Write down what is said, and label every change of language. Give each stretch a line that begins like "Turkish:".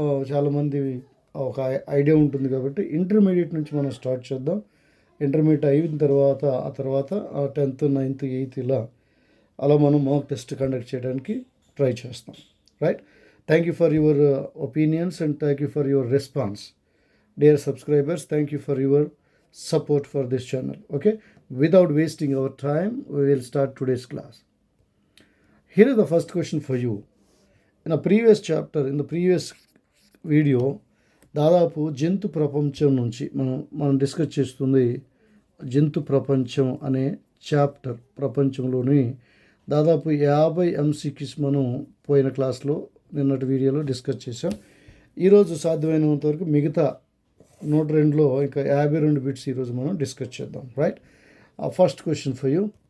Telugu: చాలామంది ఒక ఐడియా ఉంటుంది కాబట్టి ఇంటర్మీడియట్ నుంచి మనం స్టార్ట్ చేద్దాం. ఇంటర్మీడియట్ అయిన తర్వాత ఆ తర్వాత 10th, 9th, 8th అలా మనం మాక్ టెస్ట్ కండక్ట్ చేయడానికి ట్రై చేస్తాం. Right.
English: Thank you for your opinions and thank you for your response. Dear subscribers, thank you for your support for this channel. Okay, without wasting our time, we will start today's class. Here is the first question for you. In the previous chapter, in the previous video,
Telugu: దాదాపు జంతు ప్రపంచం నుంచి మనం discuss చేస్తుంది. జంతు ప్రపంచం అనే chapter ప్రపంచంలోని దాదాపు 50 MCQs మనం పోయిన క్లాస్లో నిన్నటి వీడియోలో డిస్కస్ చేసాం. ఈరోజు సాధ్యమైనంత వరకు మిగతా 102లో ఇంకా 52 బిట్స్ ఈరోజు మనం డిస్కస్ చేద్దాం. Right.
English: First question for you.